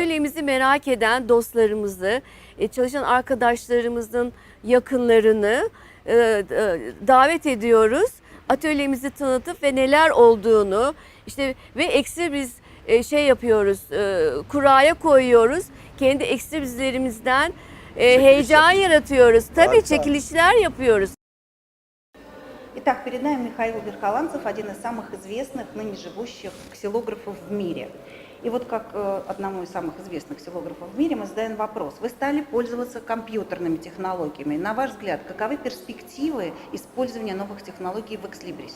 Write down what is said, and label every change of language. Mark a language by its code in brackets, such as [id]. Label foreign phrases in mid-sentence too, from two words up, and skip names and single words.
[tr] atölyemizi merak eden dostlarımızı, çalışan arkadaşlarımızın yakınlarını davet ediyoruz. Atölyemizi tanıtıp ve neler olduğunu işte ve Ekslibris yapıyoruz, kuraya koyuyoruz. Kendi Ekslibrislerimizden heyecan yaratıyoruz. Tabii çekilişler yapıyoruz. [ru] Итак, перед нами Михаил Верхоланцев, один из самых известных ныне живущих ксилографов в мире. И вот как одному из самых известных ксилографов в мире мы задаем вопрос. Вы стали пользоваться компьютерными технологиями. На ваш взгляд, каковы перспективы использования новых технологий в Экслибрисе?